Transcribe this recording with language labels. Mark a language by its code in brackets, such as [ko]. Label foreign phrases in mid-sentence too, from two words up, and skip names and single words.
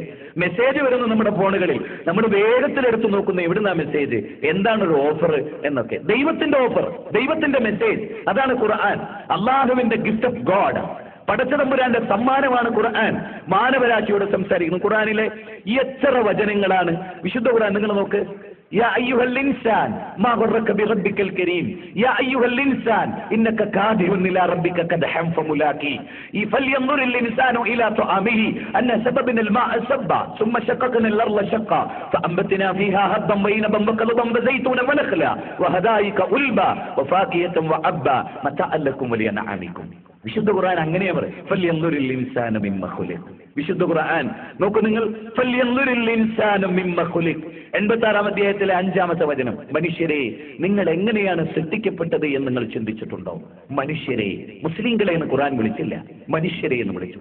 [ml] മെസ്സേജ് വരുന്നു നമ്മുടെ ഫോണുകളിൽ, നമ്മൾ വേഗത്തിലെടുത്ത് നോക്കുന്ന എവിടുന്ന മെസ്സേജ്, എന്താണ് ഒരു ഓഫർ എന്നൊക്കെ. ദൈവത്തിന്റെ ഓഫർ, ദൈവത്തിന്റെ മെസ്സേജ്, അതാണ് ഖുർആൻ. അള്ളാഹുവിന്റെ [en] gift of God, [ml] പടച്ചതമ്പുരാന്റെ സമ്മാനമാണ് ഖുർആൻ. മാനവരാശിയോട് സംസാരിക്കുന്നു. ഖുർആനിലെ എത്ര വചനങ്ങളാണ് വിശുദ്ധ ഖുർആൻ. നിങ്ങൾ നോക്ക്. [ar] يا أيها الإنسان ما غرك بربك الكريم يا أيها الإنسان إنك كادح إلى ربك كدحا فملاقيه فلينظر الإنسان إلى طعامه أن سببنا الماء سبا ثم شققنا الأرض شقا فأنبتنا فيها هبا وعنبا وقضبا وزيتونا ونخلا وحدائق غلبا وفاكهة وأبا متاعا لكم ولأنعامكم. [ml] വിശുദ്ധ ഖുർആൻ അങ്ങനെയാ പറയും. [ar] فلينظر الإنسان مم خلق. [ml] വിശുദ്ധ ഖുർആൻ നോക്കൂ നിങ്ങൾ. [ar] فلينظر الإنسان مم خلق. [ml] 86-ാം അധ്യായത്തിലെ 5-ാമത്തെ വചനം. മനുഷ്യരെ, നിങ്ങൾ എങ്ങനെയാണ് സൃഷ്ടിക്കപ്പെട്ടത് എന്ന് നിങ്ങൾ ചിന്തിച്ചിട്ടുണ്ടോ? മനുഷ്യരെ, മുസ്ലിങ്ങളെ എന്ന് ഖുർആൻ വിളിച്ചില്ല, മനുഷ്യരെ എന്ന് വിളിച്ചു.